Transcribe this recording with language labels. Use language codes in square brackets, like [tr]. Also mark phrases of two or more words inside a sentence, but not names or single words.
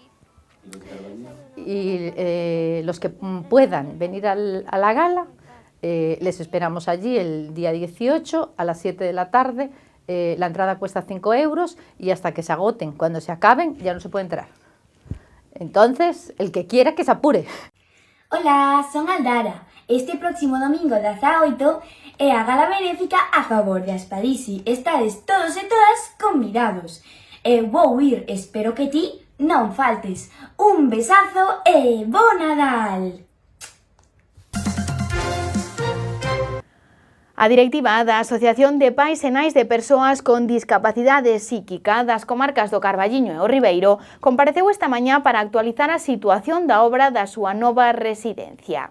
[es] Y los que puedan venir a la gala, les esperamos allí el día 18 a las 7 de la tarde, la entrada cuesta 5 euros y hasta que se agoten, cuando se acaben ya no se puede entrar. Entonces, el que quiera que se apure. Hola, [gl] son Aldara. Este próximo domingo 18 é a gala benéfica a favor de Aspadisi. Estades todos e todas convidados. Eu vou ir, espero que ti non faltes. Un besazo e bo Nadal! A directiva da Asociación de Pais e Nais de Persoas con Discapacidade Psíquica das comarcas do Carballiño e o Ribeiro compareceu esta mañá para actualizar a situación da obra da súa nova residencia.